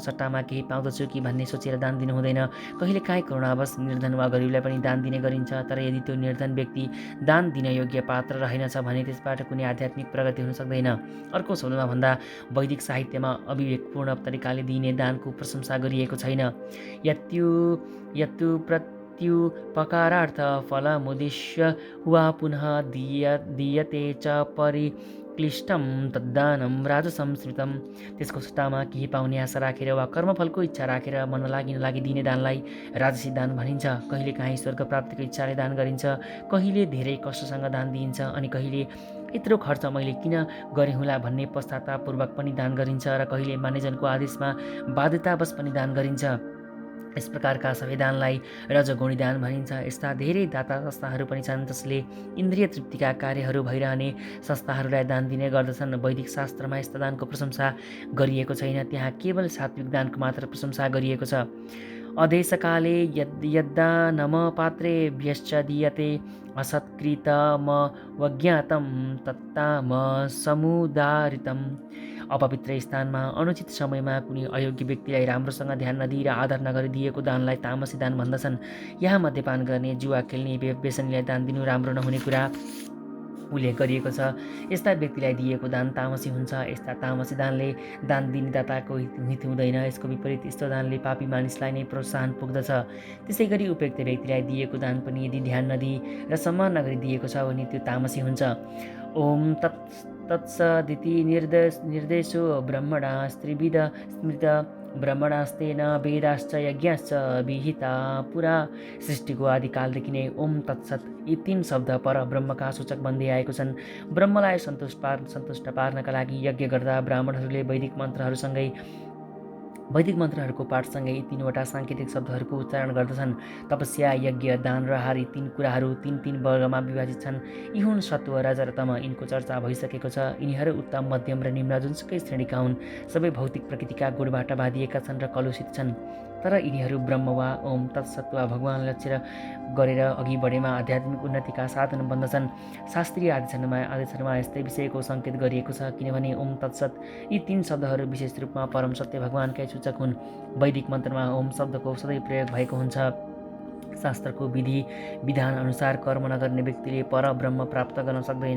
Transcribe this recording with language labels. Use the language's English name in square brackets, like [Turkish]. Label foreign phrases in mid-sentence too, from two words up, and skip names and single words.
[Nepali] सट्टामा केही पाउँदछु कि भन्ने सोचेर दान दिनु हुँदैन। कहिलेकाहीँ करुणावश निर्धन वा गरिबलाई पनि दान दिने गरिन्छ, तर यदि त्यो निर्धन व्यक्ति दान दिन योग्य पात्र रहेनछ भने त्यसबाट कुनै आध्यात्मिक प्रगति हुन सक्दैन। अर्को शब्दमा भन्दा वैदिक साहित्यमा अविवेकपूर्ण तरिकाले दिइने दानको प्रशंसा गरिएको छैन। [Sanskrit] यत्तु प्रत्युपकारार्थ फलमुद्दिश्य वा पुनः दीयते च परिक्लिष्टं तद्दानं राजसं स्मृतं। [Nepali] त्यसको सट्टामा केही पाउने आशा राखेर वा कर्मफलको इच्छा राखेर मन नलागी दिने दानलाई राजसी दान भनिन्छ। कहिलेकाहीँ स्वर्ग प्राप्तिको इच्छाले दान गरिन्छ, कहिले धेरै कष्टसँग दान दिइन्छ, अनि कहिले यत्रो खर्च मैले किन गरेँ होला भन्ने पश्चातापपूर्वक पनि दान गरिन्छ, र कहिले मानिसजनको आदेशमा बाध्यतावश पनि दान गरिन्छ। यस प्रकारका सबै दानलाई रजोगुणी दान भनिन्छ। यस्ता धेरै दाता संस्थाहरू पनि छन् जसले इन्द्रिय तृप्तिका कार्यहरू भइरहने संस्थाहरूलाई दान दिने गर्दछन्। वैदिक शास्त्रमा यस्ता दानको प्रशंसा गरिएको छैन, त्यहाँ केवल सात्विक दानको मात्र प्रशंसा गरिएको छ। [Sanskrit] अदेशकाले यद्दानम पात्रेभ्यश्च दीयते असत्कृतमवज्ञातं तत्ताम समुदारितम्। [Nepali] अपवित्र स्थानमा अनुचित समयमा कुनै अयोग्य व्यक्तिलाई राम्रोसँग ध्यान नदिई र आदर नगरी दिएको दानलाई तामसी दान भन्दछन्। यहाँ मद्यपान गर्ने, जुवा खेल्ने, व्यसनीलाई दान दिनु राम्रो नहुने कुरा उल्लेख गरिएको छ। यस्ता व्यक्तिलाई दिएको दान तामसी हुन्छ। यस्ता तामसी दानले दान दिने दाताको हित हुँदैन। यसको विपरीत यस्तो दानले पापी मानिसलाई नै प्रोत्साहन पुग्दछ। त्यसै गरी उपयुक्त व्यक्तिलाई दिएको दान पनि यदि ध्यान नदिई र सम्मान नगरी दिएको छ भने त्यो तामसी हुन्छ। [Sanskrit] ओम तत्सदिति निर्देशो ब्रह्मणा स्त्रिविद स्मृत ब्रह्मणास्तेन वेदाश्च यज्ञाश्च विहिता पुरा। [Nepali] सृष्टिको आदिकालदेखि नै [Sanskrit] ओम तत्सत [Nepali] यी 3 शब्द पर ब्रह्मका सूचक बन्दै आएको छन्। ब्रह्मलाई सन्तुष्ट पार्नका लागि यज्ञ गर्दा ब्राह्मणहरूले वैदिक मन्त्रहरूको पाठसँगै यी 3वटा साङ्केतिक शब्दहरूको उच्चारण गर्दछन्। तपस्या, यज्ञ, दान र आहार, यी 3 कुराहरू 3 वर्गमा विभाजित छन्। यी हुन् सत्व, रज र तम। यिनको चर्चा भइसकेको छ। यिनीहरू उत्तम, मध्यम र निम्न जुनसुकै श्रेणीका हुन्। सबै भौतिक प्रकृतिका गुणबाट बाँधिएका छन् र कलुषित छन्, तर यिनीहरू ब्रह्म वा [Sanskrit] ओम तत्सत [Nepali] वा भगवान लक्ष्य गरेर अघि बढेमा आध्यात्मिक उन्नतिका साधन बन्दछन्। शास्त्रीय आदेशहरूमा यस्तै विषयको सङ्केत गरिएको छ, किनभने [Sanskrit] ओम तत्सत [Nepali] यी 3 शब्दहरू विशेष रूपमा परम सत्य भगवानकै सूचक हुन्। वैदिक मन्त्रमा ओम शब्दको सधैँ प्रयोग भएको हुन्छ। शास्त्रको विधि विधान अनुसार कर्म नगर्ने व्यक्तिले परब्रह्म प्राप्त गर्न सक्दैन।